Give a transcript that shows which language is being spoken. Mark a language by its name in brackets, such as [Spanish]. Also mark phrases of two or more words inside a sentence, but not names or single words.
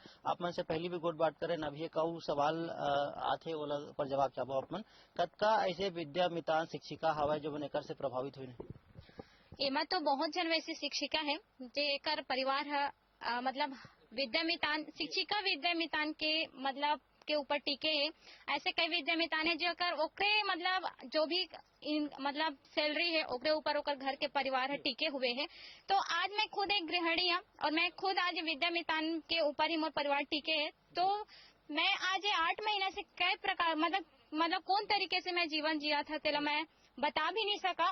[Chhattisgarhi] आप मन से पहली भी गोट बात करे न भी कऊ सवाल आथे ओला पर जवाब चाहबो। आप मन कतका ऐसे विद्यामितान शिक्षिका हवाए जो मन एकर से प्रभावित हुई? एमा तो बहुत जन वैसी शिक्षिका है जेकर परिवार है मतलब विद्यामितान शिक्षिका विद्यामितान के मतलब के ऊपर टिके है। ऐसे कई विद्यामितान है जो कर ओकरे मतलब जो भी मतलब सैलरी है ओकरे ऊपर ओकर घर के परिवार है टिके हुए है। तो आज मैं खुद एक गृहिणी हूँ और मैं खुद आज विद्यामितान के ऊपर ही मोर परिवार टिके है। तो मैं आज 8 महीने से कई प्रकार मतलब कौन तरीके से मैं जीवन जिया था तेला मैं बता भी नहीं सका।